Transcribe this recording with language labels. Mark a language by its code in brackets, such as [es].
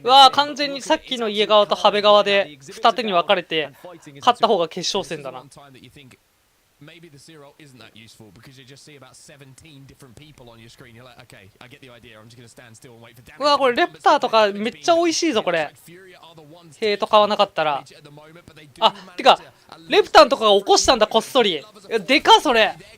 [ja] 完全にさっきの家側とハベ側で二手に分かれて勝った方が決勝戦だな。 [en] Maybe the serial isn't that useful because you just see about 17 different people on your screen. You're like, okay, I get the idea. I'm just going to stand still and wait for damage. [ja] これレプターとかめっちゃ美味しいぞこれ。ヘイト買わなかったら。てかレプターとかが起こしたんだこっそり。でかそれ。